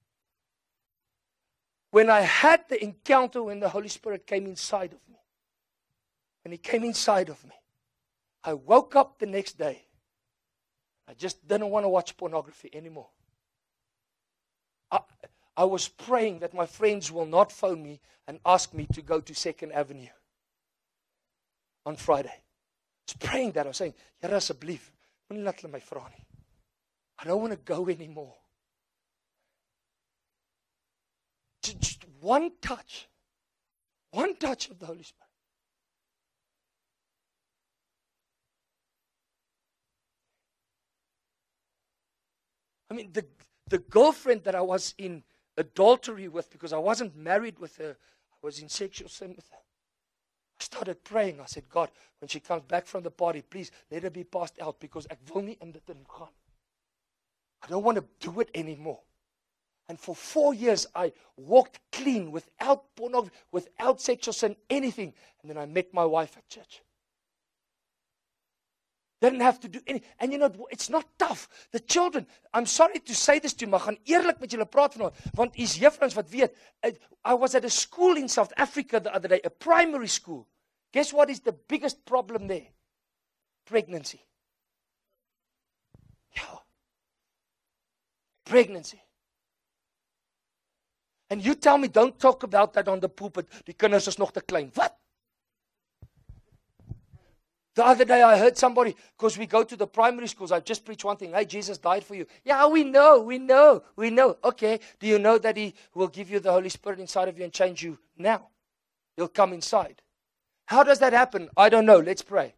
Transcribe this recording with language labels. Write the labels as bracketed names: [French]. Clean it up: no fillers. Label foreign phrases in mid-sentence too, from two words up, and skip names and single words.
[English] When I had the encounter when the Holy Spirit came inside of me, when He came inside of me, I woke up the next day. I just didn't want to watch pornography anymore. I was praying that my friends will not phone me and ask me to go to 2nd Avenue on Friday. I was praying that. I was saying, [Afrikaans] Here asseblief, moenie laat hulle my vra nie. [English] I don't want to go anymore. Just one touch of the Holy Spirit. I mean, the girlfriend that I was in adultery with, because I wasn't married with her, I was in sexual sin with her. I started praying. I said, God, when she comes back from the party, please let her be passed out, because [Afrikaans] ek wil nie in dit ingaan. [English] I don't want to do it anymore. And for 4 years, I walked clean, without pornography, without sexual sin, anything. And then I met my wife at church. Didn't have to do anything. And you know, it's not tough. The children, I'm sorry to say this to you, [Afrikaans] maar gaan eerlik met julle praat vanaand, want is juffrouens wat weet, [English] I was at a school in South Africa the other day, a primary school. Guess what is the biggest problem there? Pregnancy. Yeah. Pregnancy. And you tell me, don't talk about that on the pulpit. [Afrikaans] Die kinders is nog te klein. [English] What? The other day I heard somebody, because we go to the primary schools, I just preach one thing. Hey, Jesus died for you. Yeah, we know. Okay, do you know that He will give you the Holy Spirit inside of you and change you now? He'll come inside. How does that happen? I don't know. Let's pray.